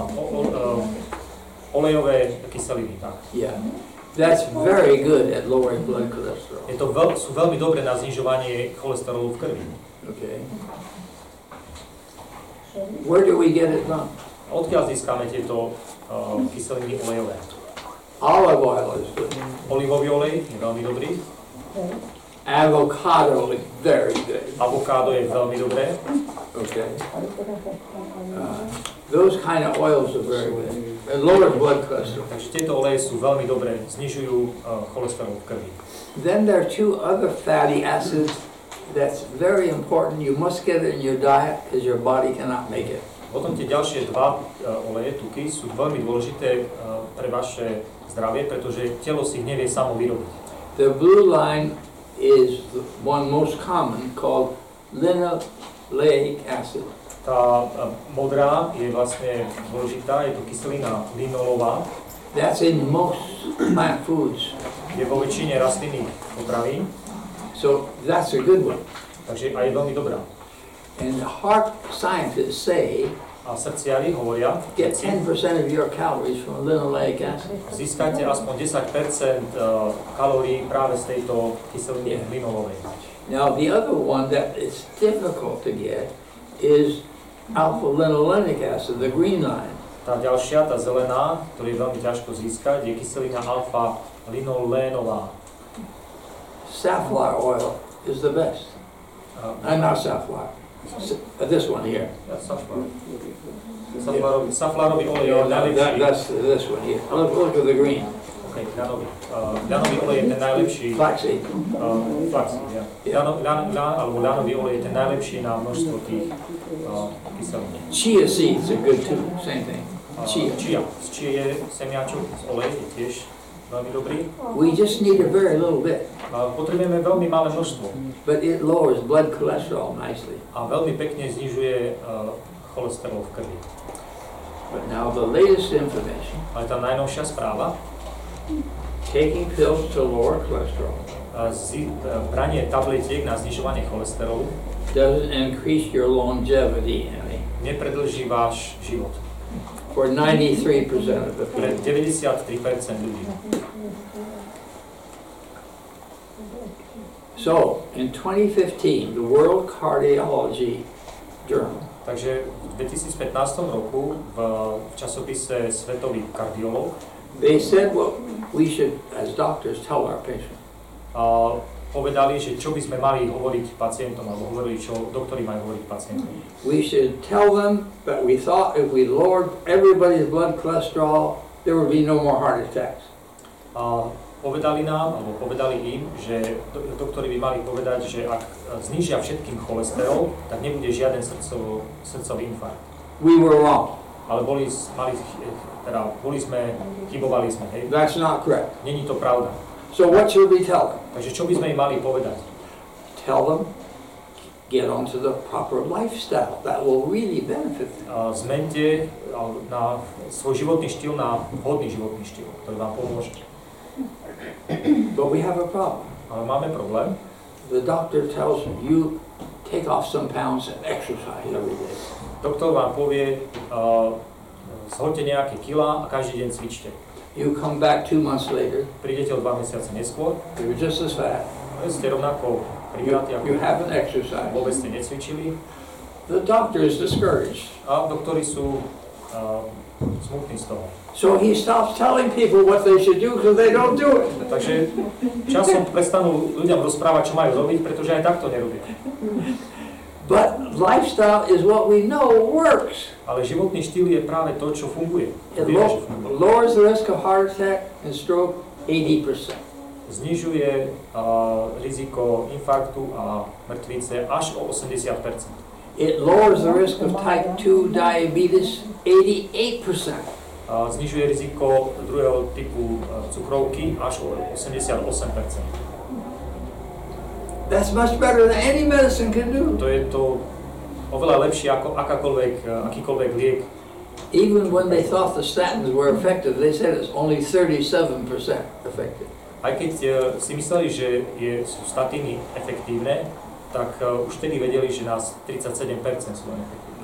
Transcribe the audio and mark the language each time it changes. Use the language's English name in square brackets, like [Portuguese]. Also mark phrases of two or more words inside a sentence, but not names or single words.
[Slovak] olejové kyseliny, tak. [English] Yeah. That's very good at lowering blood cholesterol. [Slovak] Sú veľmi dobré na znižovanie cholesterolu v krvi. [English] Okay. Where do we get it from? [Slovak] Odkiaľ získame tieto kyseliny olejové? [English] Olive oil is good. [Slovak] Olivový olej je veľmi dobrý. [English] Avocado is very good. [Slovak] Avokádo je veľmi dobré. [English] Okay. Those kind of oils are very good. It lowers blood cholesterol. [Slovak] Takže tieto oleje sú veľmi dobré, znižujú cholesterol v krvi. [English] Then there are two other fatty acids that's very important. You must get it in your diet because your body cannot make it. [Slovak] Potom tie ďalšie dva oleje, tuky, sú veľmi dôležité pre vaše zdravie, pretože telo si ich nevie samo vyrobiť. [English] The blue line is the one most common called linoleic acid. [Slovak] Tá modrá je vlastne dôležitá, je to kyselina linolová. [English] That's in most plant foods. [Slovak] Je vo väčšine rastlinných potravín. [English] So that's a good one. [Slovak] Takže aj je veľmi dobrá. [English] And the heart scientists say [Slovak] A srdciari hovoria, [English] get 10% of your calories from linoleic acid. [Slovak] získajte aspoň 10% kalórií práve z tejto kyseliny linolovej. [English] Now the other one that is difficult to get is alpha-linolenic acid, the green line. [Slovak] Tá ďalšia, tá zelená, ktorú je veľmi ťažko získať, je kyselina alfa-linolénová. [English] Safflower oil is the best. Not safflower. This one here. [Slovak] Saflárový olej je najlepší. [English] That's this one here. Look at the green. [Slovak] Okay, ľanový olej je ten najlepší. [English] Flaxseed. Flaxseed, ja. [Slovak] Alebo ľanový olej je ten najlepší na množstvo tých kyselín. [English] Chia seeds are good too. Same thing. Chia. [Slovak] Z chia semiačok, z olej je tiež veľmi dobrý. [English] We just need a very little bit. [Slovak] Potrebujeme veľmi malé množstvo. [English] But it lowers blood cholesterol nicely. [Slovak] A veľmi pekne znižuje cholesterol v krvi. [English] But now the latest information. [Slovak] Ale tá najnovšia správa. [English] Taking pills to lower cholesterol. [Slovak] Branie tabletiek na znižovanie cholesterolu [English] doesn't increase your longevity any. [Slovak] Nepredlží váš život. [English] For 93% of the [Slovak] Pre [English] people. [Slovak] 93% ľudí. [English] So, in 2015, the World Cardiology Journal [Slovak] Takže v 2015 roku v časopise Svetový kardiológ [English] they said what we should, as doctors, tell our patients. [Slovak] Povedali, že čo by sme mali hovoriť pacientom, alebo hovorili, čo doktori majú hovoriť pacientom. [English] We should tell them that we thought if we lowered everybody's blood cholesterol, there would be no more heart attacks. [Slovak] Povedali nám, alebo povedali im, že doktori by mali povedať, že ak znížia všetkým cholesterol, tak nebude žiaden srdcový infarkt. [English] We were wrong. [Slovak] Ale chybovali sme, hej. [English] That's not correct. [Slovak] Není to pravda. [English] So what should we tell them? [Slovak] Takže čo by sme im mali povedať? [English] Tell them, get onto the proper lifestyle. That will really benefit them. [Slovak] Zmente na svoj životný štýl na vhodný životný štýl, ktorý vám pomôže. [English] But we have a problem. [Slovak] Ale máme problém. [English] The doctor tells you take off some pounds and exercise every day. [Slovak] Doktor vám povie, zhoďte nejaké kilá a každý deň cvičte. [English] You come back 2 months later, [Slovak] Prídete o 2 mesiace neskôr, [English] you're just as fat. [Slovak] ste rovnako pribratí ako [English] You haven't exercised. [Slovak] vôbec ste necvičili. [English] The doctor is discouraged. [Slovak] A doktori sú smutní z toho. [English] So he stops telling people what they should do because they don't do it. [Slovak] Takže časom prestanú ľuďom rozprávať, čo majú robiť, pretože aj takto nerobia. [English] But lifestyle is what we know works. [Slovak] Ale životný štýl je práve to, čo funguje. [English] It [Slovak] Vieme, že funguje. [English] lowers the risk of heart attack and stroke 80%. [Slovak] Znižuje riziko infarktu a mŕtvice až o 80%. [English] It lowers the risk of type 2 diabetes 88%. [Slovak] Znižuje riziko druhého typu cukrovky až o 88%. [English] That's much better than any medicine can do. [Slovak] To je to oveľa lepšie ako akýkoľvek liek. [English] Even when they thought the statins were effective, they said it's only 37% effective. [Slovak] Aj keď si mysleli, že sú statíny efektívne, tak už vtedy vedeli, že nás 37% sú efektívne.